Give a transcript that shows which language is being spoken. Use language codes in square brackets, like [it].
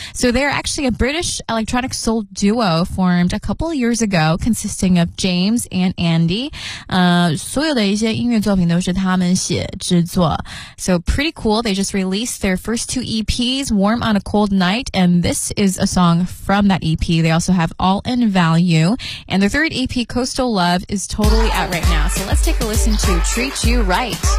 [en] So they are actually a British electronic soul duo formed a couple of years ago, consisting of James and Andy. [zh] 所有的一些音乐作品都是他们写制作。 [en] So pretty cool. They just released their first two EPs, Warm on a Cold Night, and this is a song from that EP. They also have All in Value. And the third EP, Coastal Love, is totally out right now. So let's take a listen to Treat You Right.